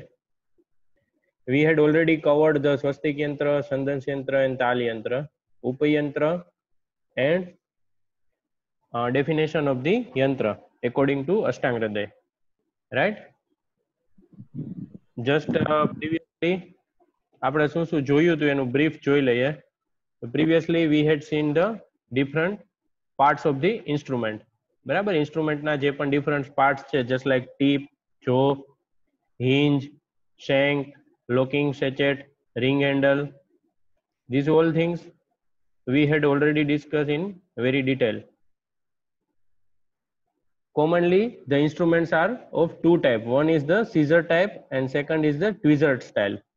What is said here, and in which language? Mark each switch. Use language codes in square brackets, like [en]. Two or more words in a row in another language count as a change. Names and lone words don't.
[en] We had already covered the Swastik Yantra, Sandans Yantra and Tal Yantra, Upayantra and definition of the Yantra according to Ashtang Hriday. Right? Just previously [gu] આપણે શું શું જોયું હતું એનું brief જોઈ લઈએ. [en] Previously we had seen the different parts of the instrument. [gu] બરાબર, ઇન્સ્ટ્રુમેન્ટના જે પણ [en] different parts [gu] છે, [en] just like tip, [gu] જો, [en] hinge, shank, locking sachet, ring handle, these all things we had already discussed in very detail. Commonly the instruments are of two type. One is the scissor type and second is the tweezer style.